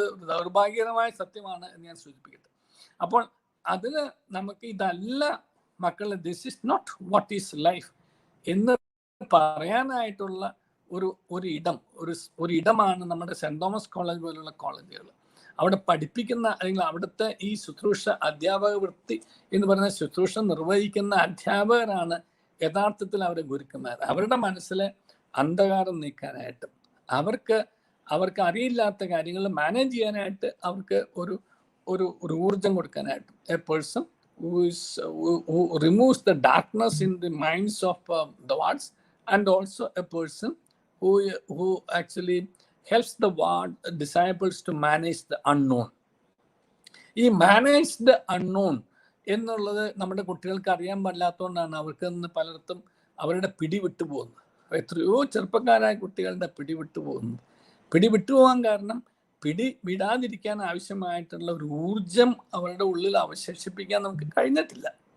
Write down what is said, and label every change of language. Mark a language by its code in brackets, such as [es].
[ml] ദൗർഭാഗ്യകരമായ സത്യമാണ് എന്ന് ഞാൻ സൂചിപ്പിക്കട്ടെ. അപ്പോൾ അതിന് നമുക്ക് ഇതല്ല മക്കളെ, this is not what is life എന്ന് പറയാനായിട്ടുള്ള ഒരു ഇടമാണ് നമ്മുടെ സെൻറ് തോമസ് കോളേജ് പോലുള്ള കോളേജുകൾ. അവിടെ പഠിപ്പിക്കുന്ന അല്ലെങ്കിൽ അവിടുത്തെ ഈ ശുശ്രൂഷ അധ്യാപക വൃത്തി എന്ന് പറയുന്ന ശുശ്രൂഷ നിർവഹിക്കുന്ന അധ്യാപകരാണ് യഥാർത്ഥത്തിൽ അവരുടെ ഗുരുക്കന്മാർ. അവരുടെ മനസ്സിലെ അന്ധകാരം നീക്കാനായിട്ടും അവർക്ക് അറിയില്ലാത്ത കാര്യങ്ങൾ മാനേജ് ചെയ്യാനായിട്ട് അവർക്ക് ഒരു ഊർജം കൊടുക്കാനായിട്ടും A person [en] who removes the darkness in the minds of the wards, and also a person who actually helps the ward disciples to manage the unknown. [ml] ഈ മാനേജ് ദ അൺനോൺ എന്നുള്ളത് നമ്മുടെ കുട്ടികൾക്ക് അറിയാൻ പാടില്ലാത്തതുകൊണ്ടാണ് അവർക്ക് പലർത്തും അവരുടെ പിടി വിട്ടു പോകുന്നത്. എത്രയോ ചെറുപ്പക്കാരായ കുട്ടികളുടെ പിടിവിട്ടു പോകുന്നത്. പിടിവിട്ടു പോകാൻ കാരണം വിടാതിരിക്കാൻ ആവശ്യമായിട്ടുള്ള ഒരു ഊർജം അവരുടെ ഉള്ളിൽ അവശേഷിപ്പിക്കാൻ നമുക്ക് കഴിഞ്ഞിട്ടില്ല.